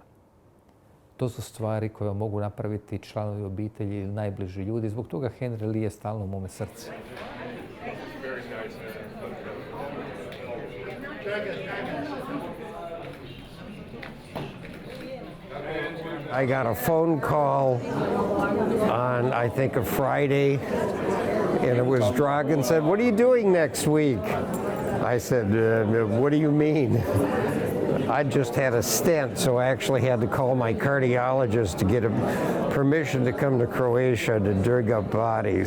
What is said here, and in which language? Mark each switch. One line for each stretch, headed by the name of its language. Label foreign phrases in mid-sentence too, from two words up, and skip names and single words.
Croatian: To su stvari koje mogu napraviti članovi obitelji ili najbliži ljudi. Zbog toga Henry Lee je stalno u mome srcu.
English: I got a phone call on, I think, a Friday, and it was Dragan said, "What are you doing next week?" I said, "What do you mean?" I just had a stent, so I actually had to call my cardiologist to get permission to come to Croatia to dig up bodies.